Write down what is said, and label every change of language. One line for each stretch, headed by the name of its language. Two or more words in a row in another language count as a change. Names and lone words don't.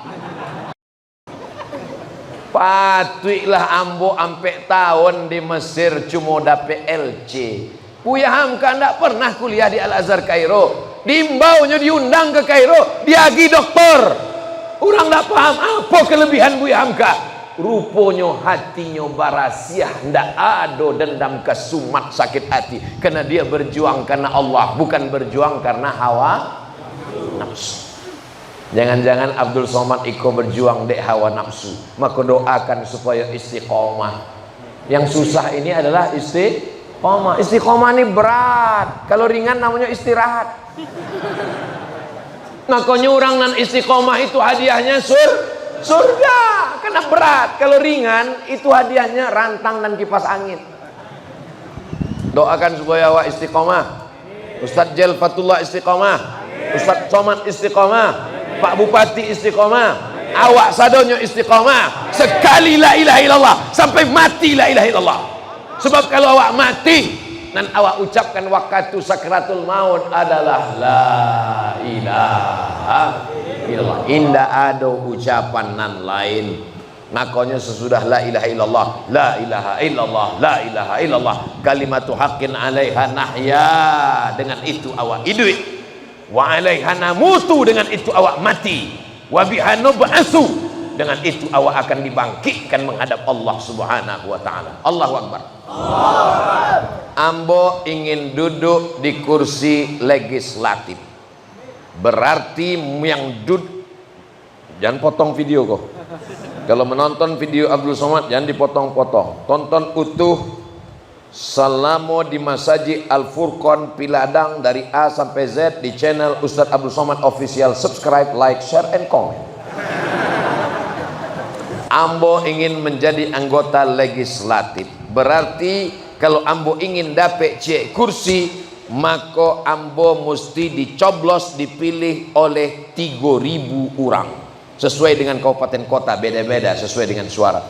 Minangkabau: Patuiklah ambo ampe tahun di Mesir cuma dapet LC.
Indonesian: Buya Hamka ndak pernah kuliah di Al-Azhar Kairo. Dimbaunya diundang ke Kairo, diagi doktor. Orang ndak paham apa kelebihan Buya Hamka. Rupanya hatinya barasiah, ndak ada dendam kesumat sakit hati, karena dia berjuang karena Allah, bukan berjuang karena hawa nafsu. Jangan-jangan Abdul Somad iko berjuang dek hawa nafsu. Maka doakan supaya istiqomah. Yang susah ini adalah istiqomah. Istiqomah ini berat. Kalau ringan namanya istirahat. Makanya orang nan istiqomah itu hadiahnya surga. Karena berat. Kalau ringan itu hadiahnya rantang dan kipas angin. Doakan supaya awak istiqomah. Ustadz Jel Fatullah istiqomah. Ustadz Somad istiqomah. Pak Bupati istiqomah,
Minangkabau: awak sadonyo istiqomah, sekali
Arabic: لا إله إلا الله
Minangkabau: sampai mati
Arabic: لا إله إلا الله.
Indonesian: Sebab kalau awak mati dan awak ucapkan waktu sakratul maut adalah
Arabic: لا إله إلا الله,
Minangkabau: indah ada ucapan nan lain.
Arabic: Makanya sesudah لا إله إلا الله، لا إله إلا الله، لا إله إلا الله، كلمة حق عليها نحيا,
Indonesian: dengan itu awak hidup.
Arabic: وعليها نموت,
Indonesian: dengan itu awak mati.
Arabic: وبها نبعث,
Indonesian: dengan itu awak akan dibangkitkan menghadap Allah
Arabic: سبحانه وتعالى. الله أكبر.
Indonesian: Ambo ingin duduk di kursi legislatif. Berarti yang jangan potong video kok. Kalau menonton video Abdul Somad jangan dipotong-potong. Tonton utuh selama di Masjid Al-Furqan Piladang dari A sampai Z di channel Ustadz Abdul Somad Official.
English: Subscribe, like, share, and comment.
Indonesian: Ambo ingin menjadi anggota legislatif. Berarti kalau Ambo ingin dapat kursi, maka Ambo mesti dicoblos, dipilih oleh 3.000 orang. Sesuai dengan kabupaten kota, beda-beda sesuai dengan suara.